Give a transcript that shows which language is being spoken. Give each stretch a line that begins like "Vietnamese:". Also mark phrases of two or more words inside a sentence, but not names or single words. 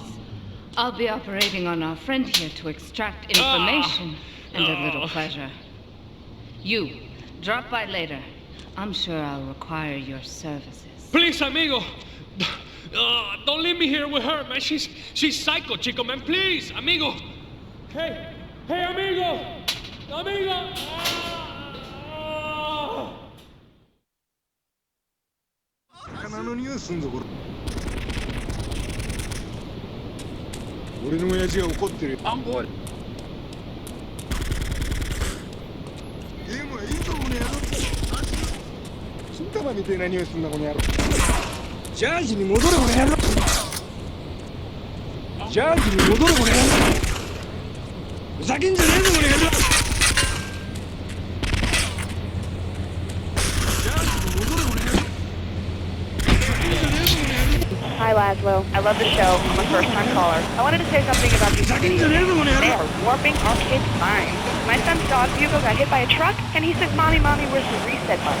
English: I'll be operating on our friend here to extract information and a little pleasure. You, drop by later. I'm sure I'll require your services. Please, amigo. Don't leave me here with her, man. She's psycho, chico, man. Please, amigo. Hey, amigo. Amigo.
Japanese: 魚の匂いすんぞこれ。俺の親父が怒ってるよ。アンボール。ゲームはいいぞこの野郎。金玉みたいな匂いすんだこの野郎。ジャージに戻れこの野郎。ジャージに戻れこの野郎。ふざけんじゃねえぞこの野郎。
English: Hi, Laszlo. I love the show. I'm a first-time caller. I wanted to say something about these videos. They are warping our kids' minds. My son's dog, Hugo, got hit by a truck, and he said, Mommy, where's the reset button?